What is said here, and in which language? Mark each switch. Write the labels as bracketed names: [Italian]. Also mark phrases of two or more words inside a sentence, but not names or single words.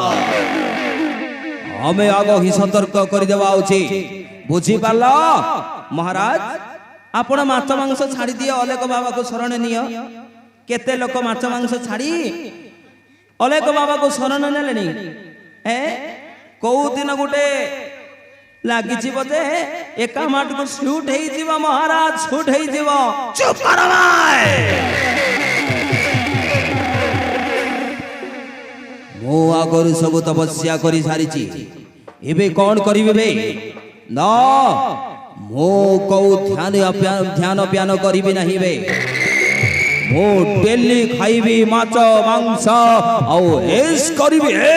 [Odia] ଆମେ ଆଗ ହିଁ ସତର୍କ କରିଦେବା ଉଚିତ ବୁଝିପାରିଲ ମହାରାଜ ଆପଣ ମାଛ ମାଂସ ଛାଡ଼ି ଦିଅ ଅଲେକ ବାବାକୁ ଶରଣ ନିଅ କେତେ ଲୋକ ମାଛ ମାଂସ ଛାଡ଼ି ଅଲେକ ବାବାକୁ ଶରଣ ନେଲେଣି କୋଉ ଦିନ ଗୋଟେ ଲାଗିଯିବ ଯେ ଏକା ମାଟକୁ ସୁଟ୍ ହେଇଯିବ ମହାରାଜ ସୁଟ୍ ହେଇଯିବ [Bangla] চুপ করো ভাই [Odia] ମୁଁ ଆଗରୁ ସବୁ ତପସ୍ୟା କରି ସାରିଛି ଏବେ କଣ କରିବି ବେ ନା ମୁଁ କୋଉ ଧ୍ୟାନ ପ୍ୟାନ କରିବି ନାହିଁ ବେ ମୁଁ ଡେଲି ଖାଇବି ମାଛ ମାଂସ ଆଉ ଏସ୍ କରିବି